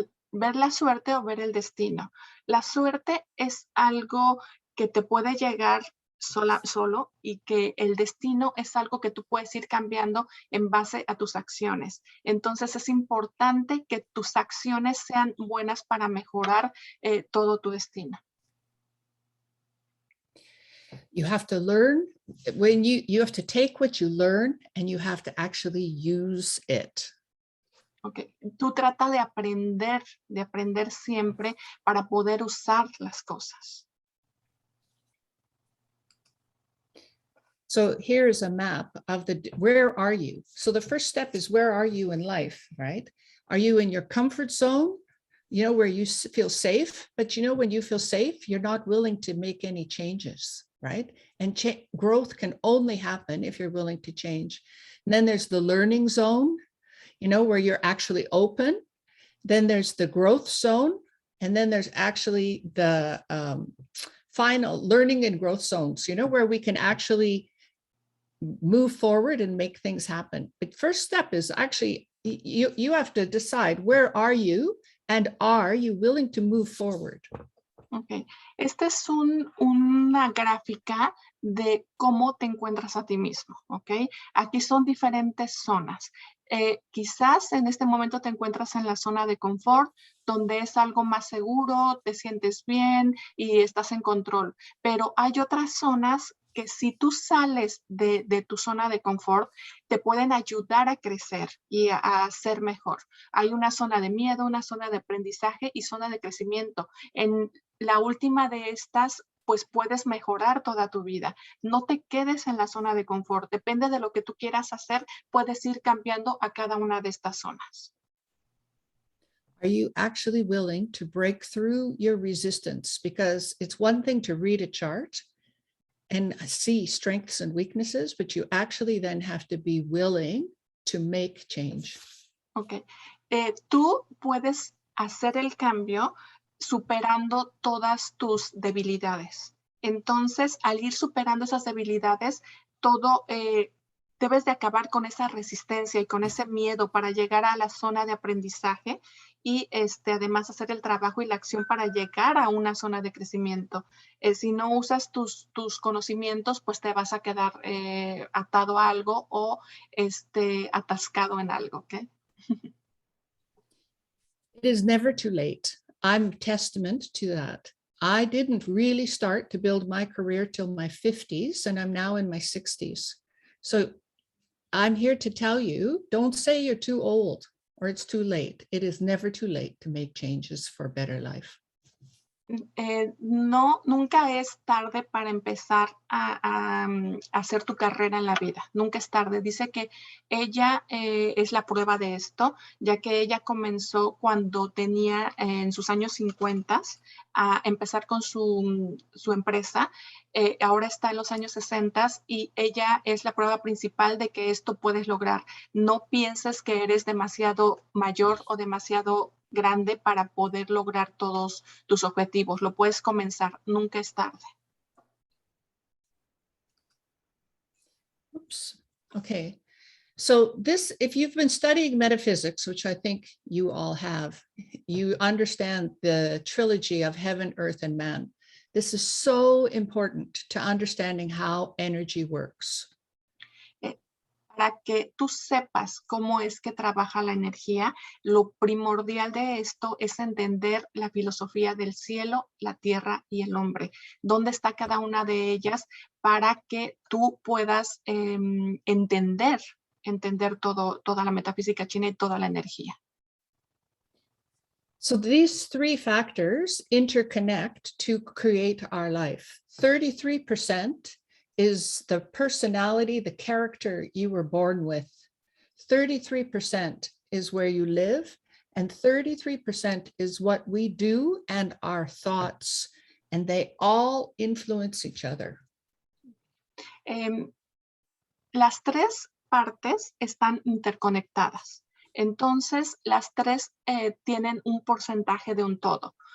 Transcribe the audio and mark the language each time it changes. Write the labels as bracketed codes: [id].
[es] ¿Ver la suerte o ver el destino? La suerte es algo que te puede llegar solo y que el destino es algo que tú puedes ir cambiando en base a tus acciones. Entonces es importante que tus acciones sean buenas para mejorar todo tu destino. [en] You have to learn when you have to take what you learn and you have to actually use it. Okay. [es] Tú trata de aprender siempre para poder usar las cosas. [en] So here's a map of where are you? So the first step is, where are you in life, right? Are you in your comfort zone? You know, where you feel safe, but you know, when you feel safe, you're not willing to make any changes, right? And growth can only happen if you're willing to change. And then there's the learning zone, you know, where you're actually open. Then there's the growth zone. And then there's actually the final learning and growth zones, you know, where we can actually move forward and make things happen. But first step is actually, you have to decide, where are you and are you willing to move forward? Okay. [es] Esta es una gráfica de cómo te encuentras a ti mismo, ¿ok? Aquí son diferentes zonas. Quizás en este momento te encuentras en la zona de confort, donde es algo más seguro, te sientes bien y estás en control. Pero hay otras zonas que si tú sales de tu zona de confort, te pueden ayudar a crecer y a ser mejor. Hay una zona de miedo, una zona de aprendizaje y zona de crecimiento. En la última de estas, pues puedes mejorar toda tu vida. No te quedes en la zona de confort. Depende de lo que tú quieras hacer, puedes ir cambiando a cada una de estas zonas. [en] Are you actually willing to break through your resistance? Because it's one thing to read a chart and see strengths and weaknesses, but you actually then have to be willing to make change. Ok. [es] Tú puedes hacer el cambio superando todas tus debilidades. Entonces, al ir superando esas debilidades, debes de acabar con esa resistencia y con ese miedo para llegar a la zona de aprendizaje y además hacer el trabajo y la acción para llegar a una zona de crecimiento. Si no usas tus conocimientos, pues te vas a quedar atado a algo o atascado en algo, ¿ok? [en] It is never too late. I'm testament to that. I didn't really start to build my career till my 50s, and I'm now in my 60s. So I'm here to tell you, don't say you're too old or it's too late. It is never too late to make changes for a better life. [es] No, nunca es tarde para empezar a hacer tu carrera en la vida. Nunca es tarde. Dice que ella es la prueba de esto, ya que ella comenzó cuando tenía en sus años 50 a empezar con su empresa. Ahora está en los años 60 y ella es la prueba principal de que esto puedes lograr. No pienses que eres demasiado mayor o demasiado grande para poder lograr todos tus objetivos. Lo puedes comenzar, nunca es tarde. [en] Oops. Okay. So this, if you've been studying metaphysics, which I think you all have, you understand the trilogy of heaven, earth, and man. This is so important to understanding how energy works. [es] Para que tú sepas cómo es que trabaja la energía, lo primordial de esto es entender la filosofía del cielo, la tierra y el hombre. ¿Dónde está cada una de ellas para que tú puedas entender toda la metafísica china y toda la energía? [en] So these three factors interconnect to create our life. 33% is the personality, the character you were born with. 33% is where you live, and 33% is what we do and our thoughts, and they all influence each other. [es] Las tres partes están interconectadas. Entonces, las tres tienen un porcentaje de un todo.